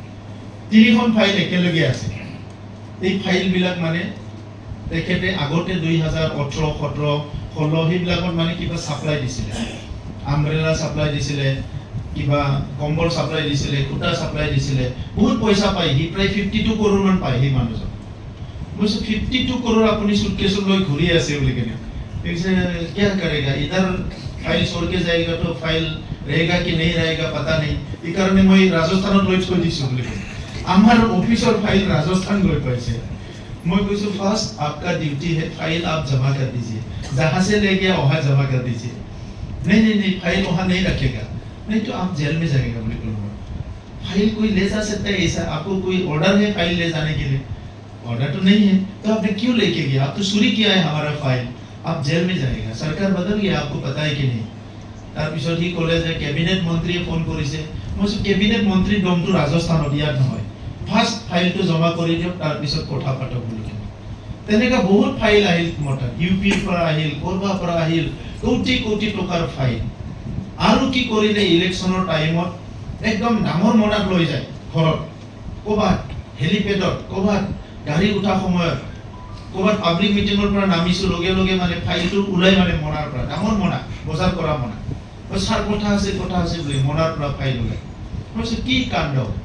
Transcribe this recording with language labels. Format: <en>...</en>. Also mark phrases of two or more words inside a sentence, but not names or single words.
<as>3খন ফাইল একেলগে আছে এই ফাইলবিলাক মানে তেখেতে আগতে 2018 17 16 সেইবিলাকত মানে কিবা সাপ্লাই দিছিলে আমব্ৰেলা সাপ্লাই দিছিলে কিবা কম্বল সাপ্লাই দিছিলে কুটা সাপ্লাই দিছিলে বহুত পইচা পায় সি প্ৰায় 52 কৰোৰ মান পায় সেই মানুহজন মই 52 কৰোৰ আপুনি সুটকেছত লৈ ঘূৰি আছে বুলি কেনে</as> <hi>क्या करेगा इधर फाइल छोड़ के जाएगा तो फाइल रहेगा कि नहीं रहेगा पता नहीं</hi> <as>এই কাৰণে মই ৰাজস্থানত লৈ থৈ দিছো বুলি আমাৰ অফিসৰ ফাইল ৰাজস্থান লৈ পাইছে</as> <hi>मैं कुछ फर्स्ट आपका ड्यूटी है फाइल आप जमा कर दीजिए जहाँ से ले गया वहाँ जमा कर दीजिए नहीं फाइल वहाँ नहीं रखेगा नहीं तो आप जेल में जाएगा बोले फाइल कोई ले जा सकता है ऐसा आपको कोई ऑर्डर है फाइल ले जाने के लिए ऑर्डर तो नहीं है तो आपने क्यों लेके गया आप तो चोरी किया है हमारा फाइल आप जेल में जाएगा सरकार बदल गया आपको पता है कि नहीं</hi> <as>তাৰপিছত সি ক'লে যে কেবিনেট মন্ত্ৰীয়ে ফোন কৰিছে মই কেবিনেট মন্ত্ৰী দমটো ৰাজস্থানত ইয়াত নহয় ফাৰ্ষ্ট ফাইলটো জমা কৰি দিয়ক তাৰপিছত কথা পাতক বুলি তেনেকা বহুত ফাইল আহিল মোটা ইউপিৰ পৰা আহিল কৰবাৰ পৰা আহিল কোটি কোটি টকাৰ ফাইল আৰু কি কৰিলে ইলেকশ্যনৰ টাইমত একদম ডাঙৰ মনাত লৈ যায় ঘৰত ক'বাত হেলিপেডত ক'বাত গাড়ী উঠা সময়ত ক'বাত পাব্লিক মিটিঙৰ পৰা নামিছো লগে লগে মানে ফাইলটো ওলাই মানে মনাৰ পৰা ডাঙৰ মনা বজাৰ কৰা মনা ছাৰ কথা আছে বুলি মনাৰ পৰা ফাইল ওলাই মই কি কাণ্ড</as>